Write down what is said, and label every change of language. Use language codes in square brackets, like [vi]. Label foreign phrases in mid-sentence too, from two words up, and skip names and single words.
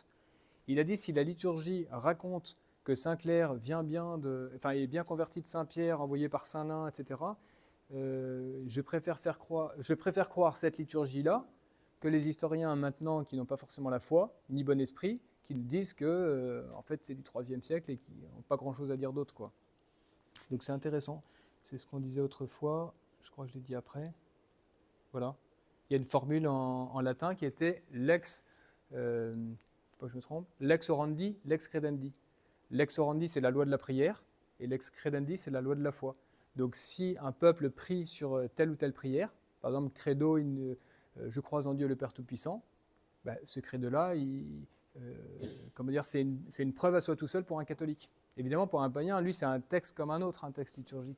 [fr] Il a dit si la liturgie raconte que Saint-Clair est bien converti de Saint-Pierre, envoyé par Saint-Lin, etc., je préfère croire cette liturgie-là que les historiens maintenant qui n'ont pas forcément la foi, ni bon esprit, qui nous disent que en fait, c'est du IIIe siècle et qui n'ont pas grand-chose à dire d'autre, quoi. Donc c'est intéressant. C'est ce qu'on disait autrefois, je crois que je l'ai dit après. Voilà. Il y a une formule en latin qui était lex, faut pas que je me trompe, [la] lex orandi, lex credendi. Lex orandi, [fr] c'est la loi de la prière, [la] et lex credendi, [fr] c'est la loi de la foi. Donc si un peuple prie sur telle ou telle prière, par exemple, credo, je crois en Dieu le Père Tout-Puissant, bah, ce credo-là, c'est une preuve à soi tout seul pour un catholique. Évidemment, pour un païen, lui, c'est un texte comme un autre, un texte liturgique.